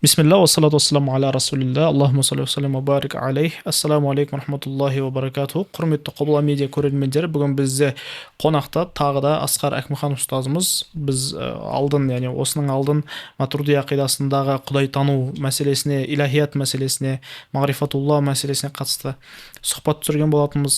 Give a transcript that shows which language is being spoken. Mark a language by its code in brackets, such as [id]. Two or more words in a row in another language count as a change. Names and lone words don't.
[ar] بسم الله، والصلاة والسلام على رسول الله، اللهم صل وسلم وبارك عليه. السلام عليكم رحمة الله وبركاته. [kk] Құрметті Құбыла медиа көрермендері, бүгін бізде қонақта тағы да Асқар Әкімхан ұстазымыз. Біз алдын, яғни осының алдын Матурди ақидасындағы құдайтану мәселесіне, илахият мәселесіне, мағрифатулла мәселесіне қатысты сұхбат түсірген болатынбыз.